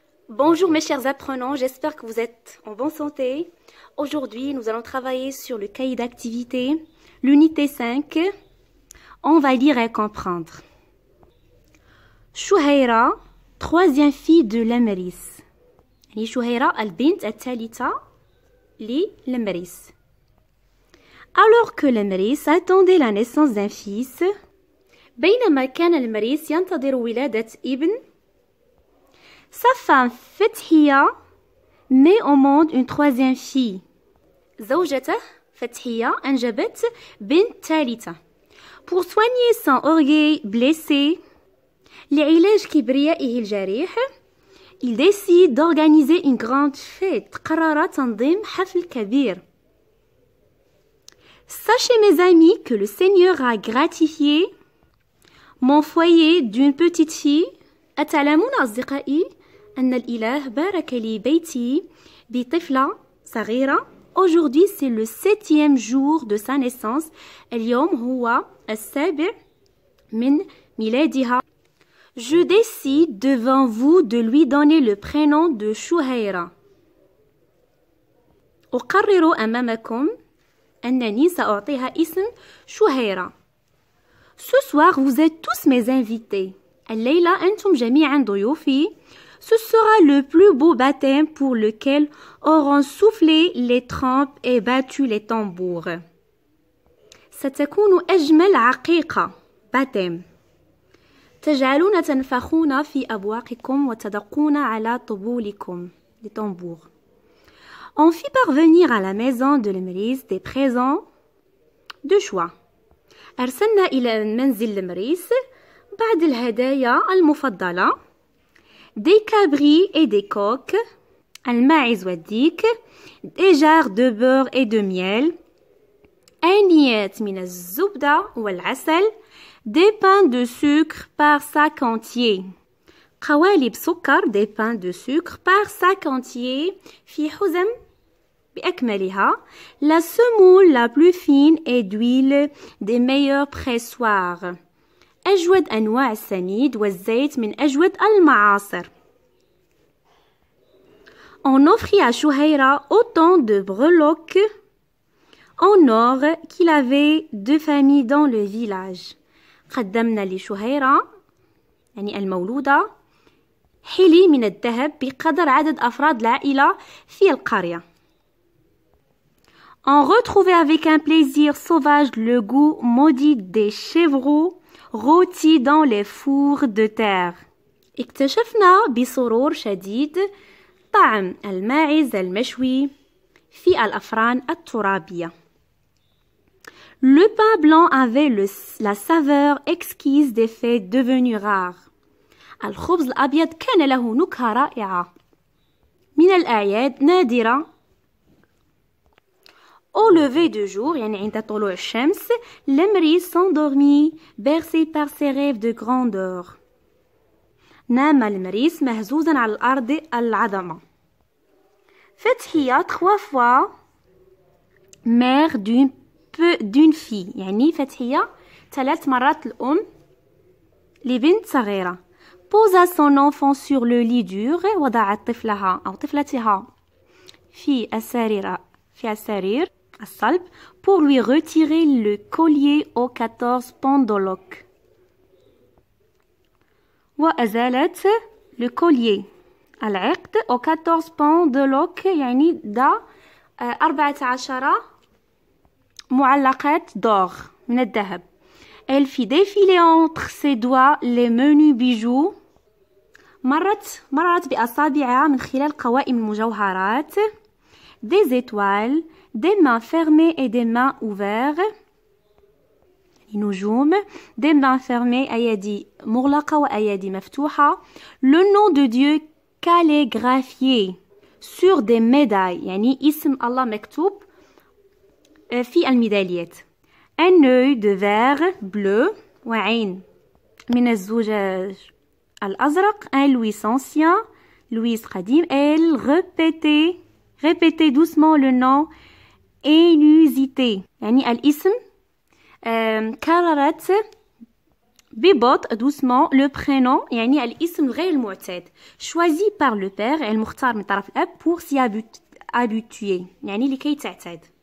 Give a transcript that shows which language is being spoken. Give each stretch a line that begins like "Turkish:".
French: Bonjour mes chers apprenants, j'espère que vous êtes en bonne santé. Aujourd'hui, nous allons travailler sur le cahier d'activité, l'unité 5. On va lire et comprendre. Chouhaïra, troisième fille de Lamris.
Arabic: Chouhaïra, البنت الثالثة للمريس.
French: Alors que Lamris attendait la naissance d'un fils,
Arabic: بينما كان المريس ينتظر ولادة ابن,
French: sa femme Fethia met au monde une troisième fille.
Arabic: زوجته فتحية أنجبت بنت ثالثة.
French: Pour soigner son orgueil blessé,
Arabic: لعلاج كبريائه الجريح,
French: il décide d'organiser une grande fête.
Arabic: قرر تنظيم حفل كبير.
French: Sachez mes amis que le Seigneur a gratifié mon foyer d'une petite fille.
Arabic: أتعلمون أصدقائي أن الإله بارك لي بيتي بطفلة صغيرة.
French: Aujourd'hui, c'est le 7e jour de sa naissance.
Arabic: اليوم هو السابع من ميلادها.
French: Je décide devant vous de lui donner le prénom de Chouhaïra.
Arabic: أقرر أمامكم أنني سأعطيها اسم شهيرة.
French: Ce soir, vous êtes tous mes invités.
Arabic: الليلة أنتم جميعا ضيوفي.
French: Ce sera le plus beau baptême pour lequel auront soufflé les trompes et battu les tambours.
Arabic: ستكون أجمل عقيقة
French: baptême.
Arabic: تجعلون تنفخون في أبواقكم وتدقون على طبولكم
French: les tambours. On fit parvenir à la maison de l'Emrys des présents de choix.
Arabic: أرسلنا إلى منزل المريس بعض الهدايا المفضلة.
French: Des cabris et des coqs,
Arabic: الماعز والديك,
French: des jarres de beurre et de miel,
Arabic: آنيات من الزبدة والعسل,
French: des pains de sucre par sac entier.
Arabic: قوالب سكر,
French: des pains de sucre par sac entier,
Arabic: في حزم بأكملها,
French: la semoule la plus fine et d'huile des meilleurs pressoirs.
Arabic: أجود أنواع السميد والزيت من أجود المعاصر.
French: On offrit à Chouhaïra autant de breloques en or qu'il avait de familles dans le village.
Arabic: قدمنا لشهيرة يعني المولودة حلي من الذهب بقدر عدد أفراد العائلة في القرية.
French: On retrouvait avec un plaisir sauvage le goût maudit des chevreaux rôtis dans les fours de terre.
Arabic: اكتشفنا بسرور شديد طعم الماعز المشوي في الأفران الترابية.
French: Le pain blanc avait la saveur exquise des fêtes devenues rares.
Arabic: الخبز الأبيض كان له نكهة رائعة من الأعياد نادرة.
French: Au lever du jour,
Arabic: يعني عند طلوع الشمس,
French: l'Emrys s'endormit, bercé par ses rêves de grandeur.
Arabic: نام المريس مهزوزا على الأرض العظمة. فتحية
French: 3 fois mère d'une fille,
Arabic: يعني فتحية 3 مرات الأم لبنت صغيرة.
French: posa son enfant sur le lit dur,
Arabic: وضعت طفلها أو طفلتها في السرير الصلب
French: pour lui retirer le collier aux 14 pendeloques.
Arabic: وأزالت
French: le collier
Arabic: العقد
French: aux 14 pendeloques
Arabic: يعني دا 14 معلقات
French: d'or
Arabic: من الذهب.
French: Elle fit défiler entre ses doigts les menus bijoux.
Arabic: مرت بأصابعها من خلال قوائم المجوهرات.
French: Des étoiles, des mains fermées et des mains ouvertes.
Arabic: نجوم,
French: des mains fermées,
Arabic: أيدي مغلقة وأيدي مفتوحة.
French: Le nom de Dieu calligraphié sur des médailles,
Arabic: يعني اسم الله مكتوب في الميداليات.
French: Un œil de verre bleu
Arabic: وعين من الزجاج الأزرق.
French: Un Louis ancien, Louis
Arabic: قديم.
French: Elle répétait doucement le nom inusité,
Arabic: يعني الاسم كررت ببطء
French: doucement le prénom
Arabic: يعني الاسم غير المعتاد
French: choisi par le père
Arabic: المختار من طرف الأب
French: pour s'y habituer
Arabic: يعني لكي تعتاد.